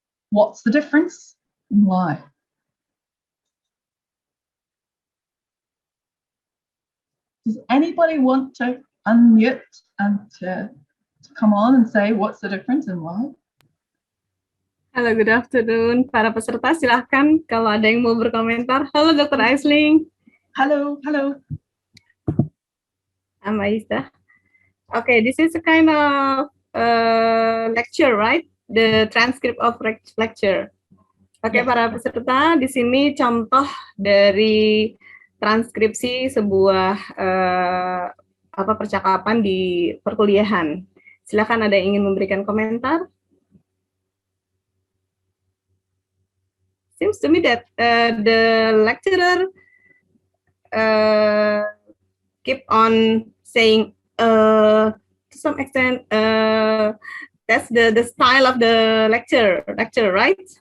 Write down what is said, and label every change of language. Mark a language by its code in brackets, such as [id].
[en] What's the difference and why? Does anybody want to unmute and to come on and say what's the difference and why? Halo, good afternoon. [id] Para peserta, silahkan kalau ada yang mau berkomentar. Halo, Dr. Aisling. [en] Hello, hello. I'm Aisha. Okay, this is a kind of lecture, right? The transcript of lecture. Oke, Yes. [id] para peserta, di sini contoh dari transkripsi sebuah percakapan di perkuliahan. Silakan ada yang ingin memberikan komentar. [en] Seems to me that the lecturer keep on saying to some extent that's the style of the lecture, right?